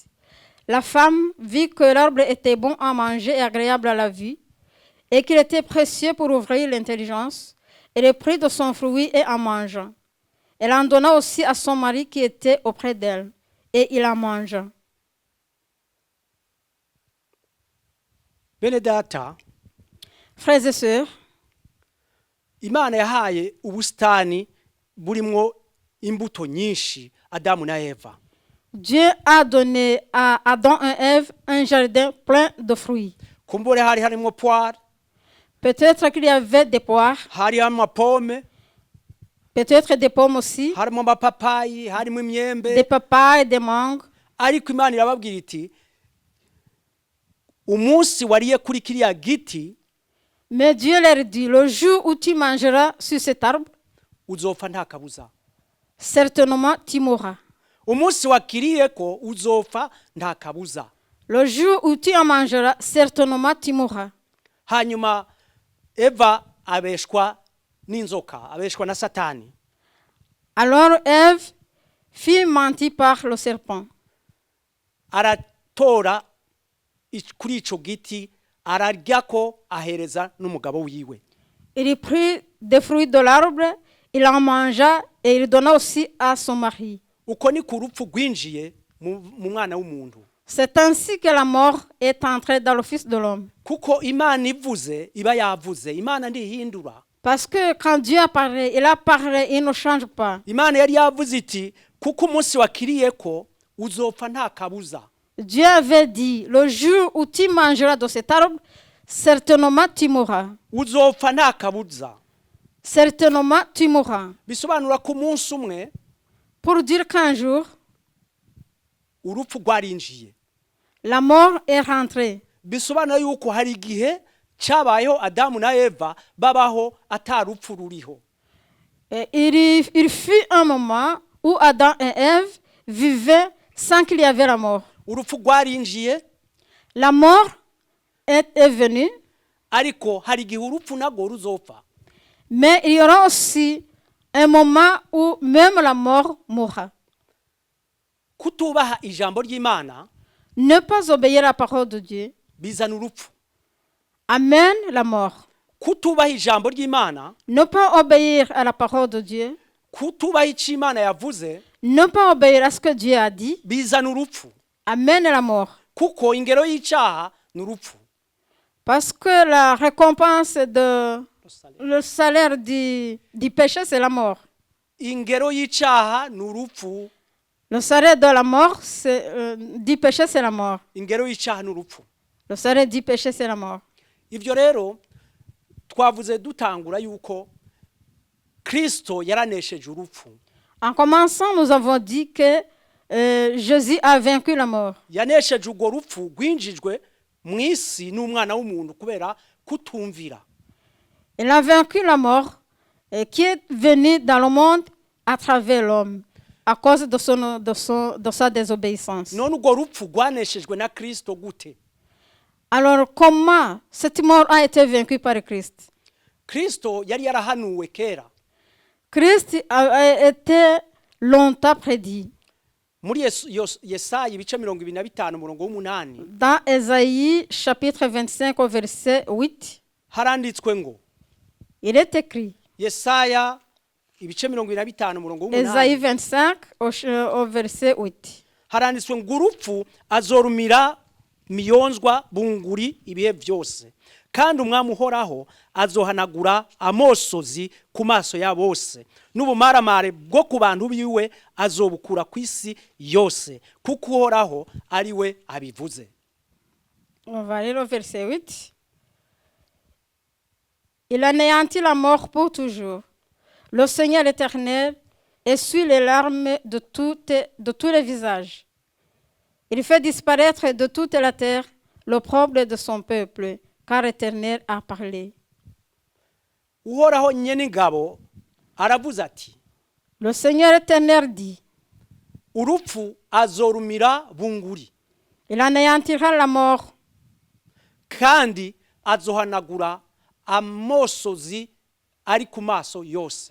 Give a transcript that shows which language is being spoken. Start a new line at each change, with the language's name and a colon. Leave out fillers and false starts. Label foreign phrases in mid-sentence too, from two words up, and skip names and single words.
French: La femme vit que l'arbre était bon à manger et agréable à la vue, et qu'il était précieux pour ouvrir l'intelligence, et le prit de son fruit et en mangea. Elle en donna aussi à son mari qui était auprès d'elle, et il en mangea.
Rundi: bene data
French: Frères et sœurs,
Rundi: imana yahaye ubusitani burimwo imbuto nyinshi Adamu na Eva.
French: Dieu a donné à Adam et Ève un jardin plein de fruits.
Rundi: Kumbure hari harimo poire,
French: Peut-être qu'il y avait des poires,
Rundi: hari amapome,
French: peut-être des pommes aussi,
Rundi: harimo amapapayi, harimo imyembe,
French: des papayes, des mangues.
Rundi: ariko imana irababwira iti umunsi wariye kuri kiriya giti
French: Mais Dieu leur dit, le jour où tu mangeras sur cet arbre,
Rundi: uzopfa nta kabuza.
French: certainement tu mourras.
Rundi: Umunsi wakiriyeko uzopfa nta kabuza.
French: Le jour où tu en mangeras, certainement tu mourras.
Rundi: Hanyuma Eva abeshwa n'inzoka, abeshwa na Satani.
French: Alors Ève fut mentie par le serpent.
Rundi: Aratora kuri ico giti araryako ahereza n'umugabo wiwe.
French: Il prit des fruits de l'arbre, il en mangea et il donna aussi à son mari.
Rundi: Uko ni ku rupfu rwinjiye mu mwana w'umuntu.
French: C'est ainsi que la mort est entrée dans le Fils de l'homme.
Rundi: Kuko Imana ivuze iba yavuze, Imana ndihindura.
French: Parce que quand Dieu a parlé, il ne change pas.
Rundi: Imana yari yavuze iti kuko umunsi wakiriyeko uzopfa nta kabuza.
French: Dieu avait dit, le jour où tu mangeras de cet arbre, certainement tu mourras.
Rundi: Uzopfa nta kabuza.
French: Certainement tu mourras.
Rundi: Bisobanura ko umunsi umwe
French: Pour dire qu'un jour,
Rundi: urupfu rwarinjiye.
French: la mort est rentrée.
Rundi: Bisobanura yuko hari igihe cyabayeho Adamu na Eva babaho atarupfu ruriho.
French: Et il fut un moment où Adam et Ève vivaient sans qu'il y avait la mort.
Rundi: Urupfu rwarinjiye,
French: La mort est venue,
Rundi: ariko hari igihe urupfu nagwo ruzopfa.
French: mais il y aura aussi un moment où même la mort mourra.
Rundi: Kutubaha ijambo ry'Imana
French: Ne pas obéir à la parole de Dieu
Rundi: bizana urupfu.
French: amène la mort.
Rundi: Kutubaha ijambo ry'Imana,
French: Ne pas obéir à la parole de Dieu,
Rundi: kutubaha icyo Imana yavuze
French: ne pas obéir à ce que Dieu a dit,
Rundi: bizana urupfu.
French: amène la mort.
Rundi: Kuko ingero y'icyaha ni urupfu.
French: Parce que la récompense le salaire du péché, c'est la mort.
Rundi: Ingero y'icyaha ni urupfu.
French: Le salaire de la mort, du péché, c'est la mort.
Rundi: Ingero y'icyaha ni urupfu.
French: Le salaire du péché, c'est la mort.
Rundi: Ibyo rero twavuze dutangura yuko Kristo yaranesheje urupfu.
French: En commençant, nous avons dit que Jésus a vaincu la mort.
Rundi: Yanesheje urwo rupfu rwinjijwe mu isi n'umwana w'umuntu kubera kutumvira.
French: Il a vaincu la mort qui est venue dans le monde à travers l'homme à cause de sa désobéissance.
Rundi: None urwo rupfu rwaneshejwe na Kristo gute?
French: Alors comment cette mort a été vaincue par Christ?
Rundi: Kristo yari yarahanuwe kera.
French: Christ a été longtemps prédit.
Rundi: Muri Yesaya ibice 25 umurongo w'umunani
French: Dans Ésaïe chapitre 25 au verset 8,
Rundi: haranditswe ngo,
French: il est écrit,
Rundi: Yesaya ibice 25 umurongo
French: Ésaïe
Rundi: w'umunani
French: 25 au verset 8.
Rundi: haranditswe ngo urupfu azorumira miyonzwa bunguri ibihe byose, kandi umwami uhoraho azohanagura amosozi ku maso ya bose, n'ubumaramare bwo ku bantu biwe azobukura ku isi yose, kuko uhoraho ari we abivuze.
French: On va lire au verset 8. Il anéantit la mort pour toujours. Le Seigneur l'Éternel essuie les larmes de tous les visages. Il fait disparaître de toute la terre l'opprobre de son peuple, car l'Éternel a parlé.
Rundi: Uhoraho nyene ingabo aravuze ati,
French: Le Seigneur Éternel dit,
Rundi: urupfu azorumira bunguri,
French: il anéantira la mort,
Rundi: kandi azohanagura amosozi ari ku maso yose.